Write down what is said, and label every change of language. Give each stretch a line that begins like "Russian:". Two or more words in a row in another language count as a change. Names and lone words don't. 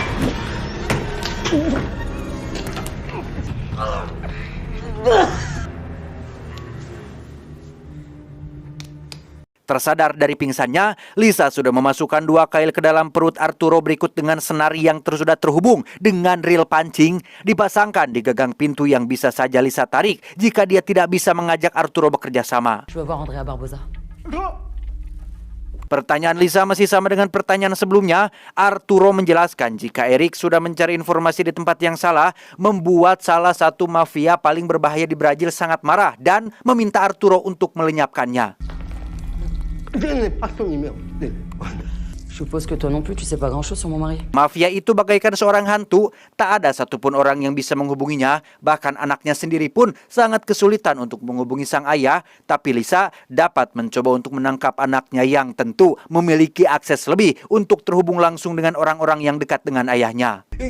Indonesian: tersadar dari pingsannya, Lisa sudah memasukkan 2 kail ke dalam perut Arturo berikut dengan senari yang sudah terhubung dengan reel pancing, dipasangkan di gagang pintu yang bisa saja Lisa tarik jika dia tidak bisa mengajak Arturo bekerja sama.
French: Je veux voir Andrea Barbosa.
Indonesian: Pertanyaan Lisa masih sama dengan pertanyaan sebelumnya. Arturo menjelaskan jika Eric sudah mencari informasi di tempat yang salah, membuat salah satu mafia paling berbahaya di Brazil sangat marah dan meminta Arturo untuk melenyapkannya.
French: Je suppose que toi non plus, tu sais pas grand-chose sur mon mari.
Indonesian: Mafia itu bagaikan seorang hantu, tak ada satupun orang yang bisa menghubunginya, bahkan anaknya sendiri pun sangat kesulitan untuk menghubungi sang ayah, tapi Lisa dapat mencoba untuk menangkap anaknya yang tentu memiliki akses lebih untuk terhubung langsung dengan orang-orang yang dekat dengan ayahnya.